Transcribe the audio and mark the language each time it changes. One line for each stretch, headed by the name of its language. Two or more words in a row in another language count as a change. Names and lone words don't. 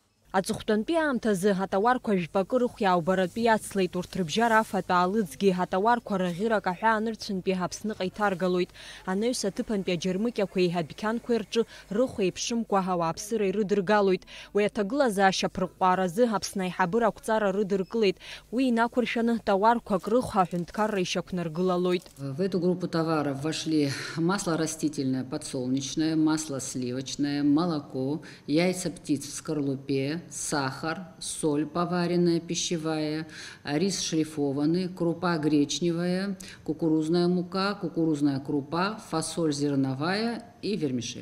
Abkhazian: Аҵыхәтәантәи аамҭазы ҳатауарқәа жәпакы рыхәиаубаратәы иацлеит урҭ рыбжьара афатә аалыҵгьы ҳатауарқәа раӷьырак аҳәаанырцәынтәи Аԥсныҟа иҭаргалоит. Анаҩс аҭыԥантәи аџьармыкьақәеи абиқьанқәеи рҿы рыхәа еиԥшымкәа ауааԥсыра ирыдыргалоит. Уи аҭагылазаашьа ԥырҟҟәаразы Аԥсны аиҳабыра ақәҵара рыдыркылеит. Уи инақәыршәаны тауарқәак рыхәа аҳәынҭқарра ишьақәнаргылалоит.
Russian: В эту группу товаров вошли масло растительное подсолнечное, масло сливочное, молоко, яйца птиц в скорлупе, сахар, соль поваренная пищевая, рис шлифованный, крупа гречневая, кукурузная мука, кукурузная крупа, фасоль зерновая и вермишель.